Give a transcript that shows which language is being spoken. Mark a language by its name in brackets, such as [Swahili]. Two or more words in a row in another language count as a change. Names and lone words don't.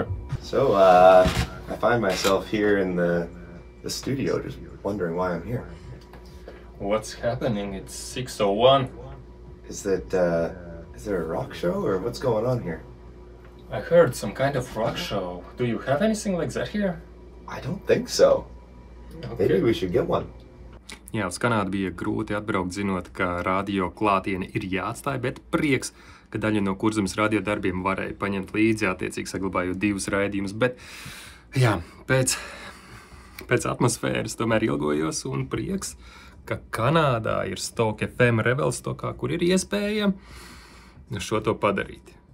[English] So, I find myself here in the studio, just wondering why I'm here. What's happening? It's 6:01. Is there a rock show or what's going on here? I heard some kind of rock show. Do you have anything like that here? I don't think so. Maybe we should get one. [Latvian] Jā, uz Kanādu bija grūti atbraukt, zinot, ka radio klātiene ir jāatstāj, bet prieks, ka daļu no Kurzemes radio darbiem varēja paņemt līdzi, attiecīgi saglabājot 2 raidījumus. Bet, jā, pēc atmosfēras tomēr ilgojos un prieks, ka Kanādā ir Stock FM Revelstokā, kur ir iespēja šo to padarīt.